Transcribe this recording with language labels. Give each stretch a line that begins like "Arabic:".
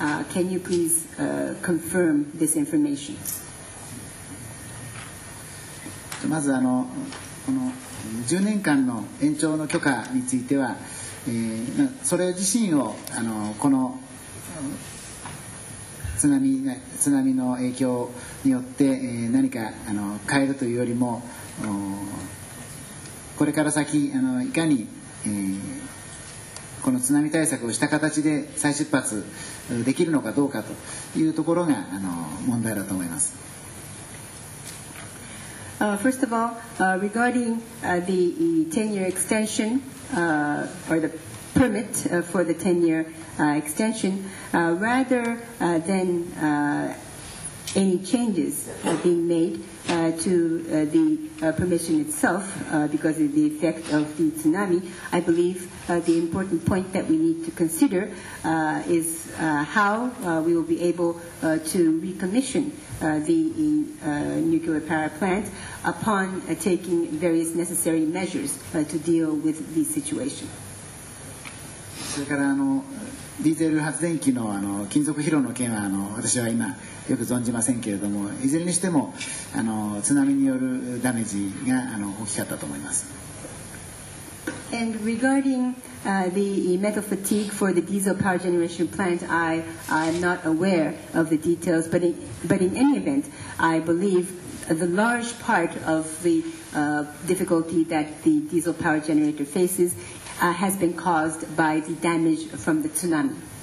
English: Can you please confirm this information?
Japanese: まずこの10年間の延長の許可については、それ自身をこの津波の影響によって何か変えるというよりも、これから先いかにこの津波対策をした形で再出発できるのかどうかというところが問題だと思います。
English: First of all, regarding the 10-year extension or the permit for the 10-year extension, rather than any changes being made to the permission itself because of the effect of the tsunami, I believe the important point that we need to consider is how we will be able to recommission the nuclear power plant upon taking various necessary measures to deal with the situation.
Japanese: それからディーゼル発電機の金属疲労の件は私は今よく存じませんけれども、いずれにしても津波によるダメージが大きかったと思います。
English: And regarding the metal fatigue for the diesel power generation plant, I'm not aware of the details, but in any event, I believe the large part of the difficulty that the diesel power generator faces has been caused by the damage from the tsunami.